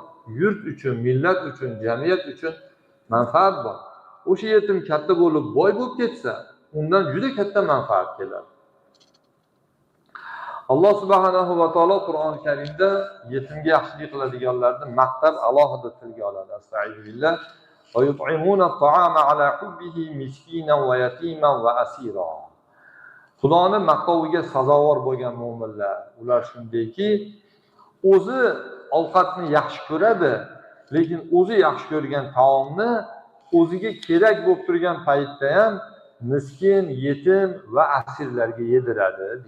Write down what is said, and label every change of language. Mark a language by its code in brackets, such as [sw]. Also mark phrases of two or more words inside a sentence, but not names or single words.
[uz] Yurt uchun, millat uchun, jamiyat uchun manfaat bor. O'sha yetim katta bo'lib, boy bo'lib ketsa, undan juda katta manfaat keladi. Alloh [ar] سبحانه وتعالى [uz] Qur'oni Karimda yetimga yaxshilik qiladiganlarni maqtab alohida tilga oladi. Astagfirullah. [ar] ويطعمون الطعام على حبه مسكينا ويتيما وأسيرا. [uz] Xudoning maqtoviga sazovor bo'lgan mo'minlar, ular shundayki, o'zi ovqatni yaxshi ko'radi, lekin o'zi yaxshi ko'rgan taomni o'ziga kerak bo'lib turgan paytda ham miskin, yetim va asirlarga yediradi deydi.